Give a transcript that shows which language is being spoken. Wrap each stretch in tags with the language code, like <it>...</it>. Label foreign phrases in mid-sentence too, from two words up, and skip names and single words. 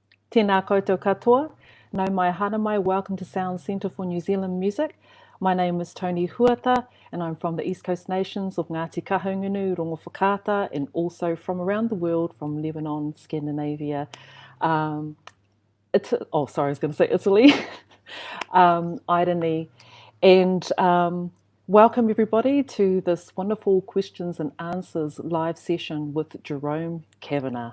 <mi>Tēnā koutou katoa. Nau mai hana mai,</mi> <en>welcome to SOUNZ Centre for New Zealand Music. My name is Tony Huata, and I'm from the East Coast nations of Ngāti Kahungunu, Rongo Whakaata, and also from around the world, from Lebanon, Scandinavia, I was going to say Italy, Irony, and welcome everybody to this wonderful questions and answers live session with Jerome Kavanagh.</en>